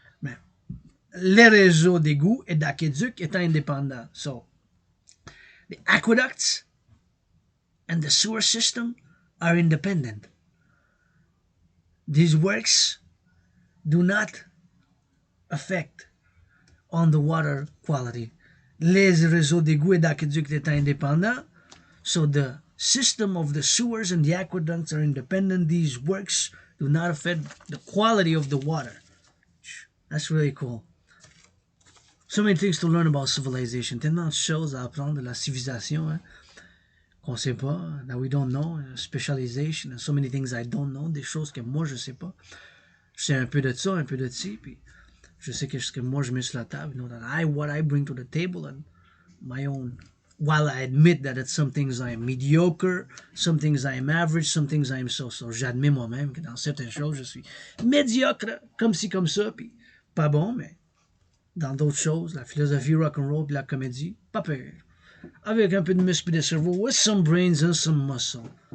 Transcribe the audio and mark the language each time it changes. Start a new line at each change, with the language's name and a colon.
French: Mais les réseaux d'égouts et d'aqueducs étant indépendants.
English: So the aqueducts and the sewer system are independent. These works do not affect on the water quality.
French: Les réseaux d'égouts et d'aqueducs étant indépendants,
English: so the system of the sewers and the aqueducts are independent. These works do not affect the quality of the water. That's really cool. So many things to learn about civilization.
French: Tellement de choses à apprendre de la civilisation, hein, qu'on sait pas,
English: that we don't know. Specialization, and so many things I don't know.
French: Des choses que moi je sais pas. Je sais un peu de ça, un peu de ci, puis je sais que ce que moi je mets sur la table,
English: you know, that what I bring to the table and my own. While I admit that at some things I am mediocre, some things I am average, some things I am so-so.
French: J'admets moi-même que dans certaines choses je suis médiocre, comme ci, comme ça, puis pas bon, mais dans d'autres choses, la philosophie rock'n'roll puis la comédie, pas peur. Avec un peu de muscle et de cerveau,
English: with some brains and some muscle.